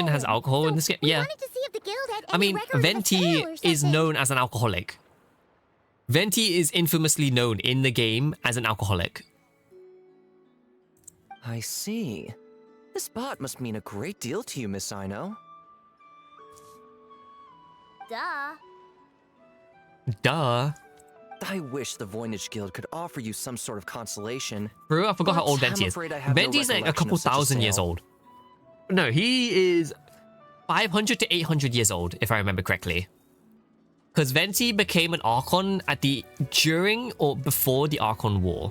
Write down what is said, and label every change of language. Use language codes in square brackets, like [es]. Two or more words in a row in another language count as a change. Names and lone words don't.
[en] stolen, has alcohol in this game? we Yeah. wanted to see if the guild had I any mean, record of a Venti sale or is something. known as an alcoholic. Venti is infamously known in the game as an alcoholic. I see. This bot must mean a great deal to you, Miss Aino. Duh. Duh. I wish the Voynich Guild could offer you some sort of consolation. Bro, I forgot how old But Venti I'm is. afraid I have no Venti's like a recollection couple of such a thousand years sale. old. No, he is 500 to 800 years old, if I remember correctly. Because Venti became an Archon during or before the Archon War.